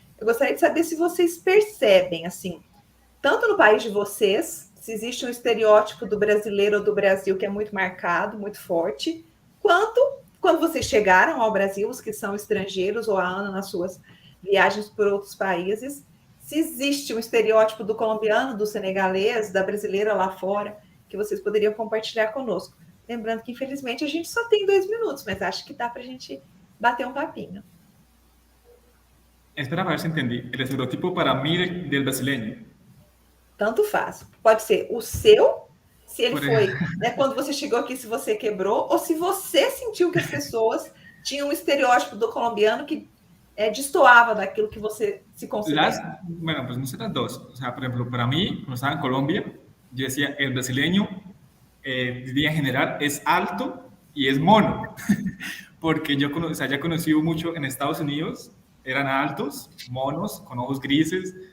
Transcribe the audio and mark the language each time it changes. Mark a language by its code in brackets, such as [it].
[pt] Eu gostaria de saber se vocês percebem, assim, tanto no país de vocês, se existe um estereótipo do brasileiro ou do Brasil que é muito marcado, muito forte, quanto quando vocês chegaram ao Brasil, os que são estrangeiros, ou a Ana nas suas viagens por outros países, se existe um estereótipo do colombiano, do senegalês, da brasileira lá fora, que vocês poderiam compartilhar conosco. Lembrando que, infelizmente, a gente só tem 2 minutos, mas acho que dá para a gente bater um papinho. Espera para ver se entendi. [es] El estereotipo para mí del brasileño. [pt] Tanto faz. Pode ser o seu, se ele Por foi, né, quando você chegou aqui, se você quebrou, ou se você sentiu que as pessoas tinham um estereótipo do colombiano que destoava daquilo que você se considera. [es] Bueno, pues no sé las dos. O sea, por ejemplo, para mí, cuando estaba en Colombia, yo decía, el brasileño, diría en general, es alto y es mono. Porque yo ya he conocido mucho en Estados Unidos, eran altos, monos, con ojos grises.